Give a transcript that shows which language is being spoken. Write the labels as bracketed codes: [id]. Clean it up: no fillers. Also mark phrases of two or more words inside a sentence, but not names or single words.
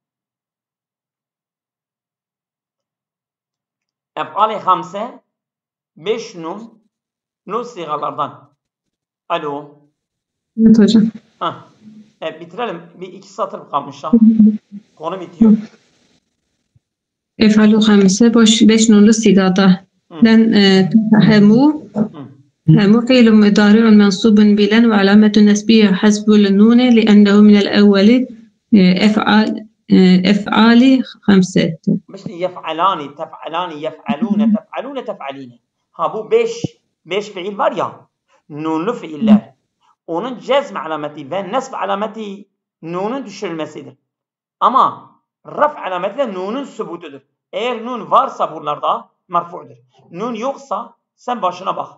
[tr] Ef'al-i hamse 5 nun sigalardan. Alo. Evet hocam. Bitirelim. Bir 2 satır kalmış ha. Konu bitiyor. Ef'al-i hamse 5 nunlu sigada. [ar] Len هَمُّ فعل مضارع منصوب بلن وعلامة نسبه حذف النون لأنه من الأول أفعال خمسة. مش يفعلان تفعلان يفعلون تفعلون تفعلين. [tr] Bu 5 fiil var ya. Nunlu fiiller. Onun cezm alameti ve nesb alameti nunun düşürülmesidir. Ama raf alameti de nunun sübutudur. Eğer nun varsa buralarda merfu'dur. Nun yoksa sen başına bak.